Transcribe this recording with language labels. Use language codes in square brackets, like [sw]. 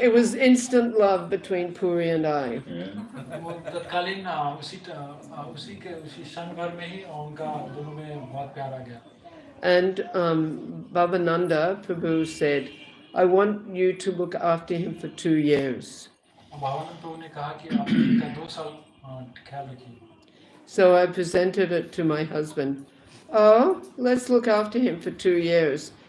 [en] It was instant love between Puri and I. Yeah. [hi] वो तत्कालीन उसी क्षण भर में ही उनका दोनों में बहुत प्यार आ गया। [en] And Babananda Prabhu said, I want you to look after him for 2 years. [hi] Bhavanand प्रभु ने कहा कि आप इनका 2 साल ख्याल रखिए। [en] So I presented it to my husband. Oh, let's look after him for 2 years.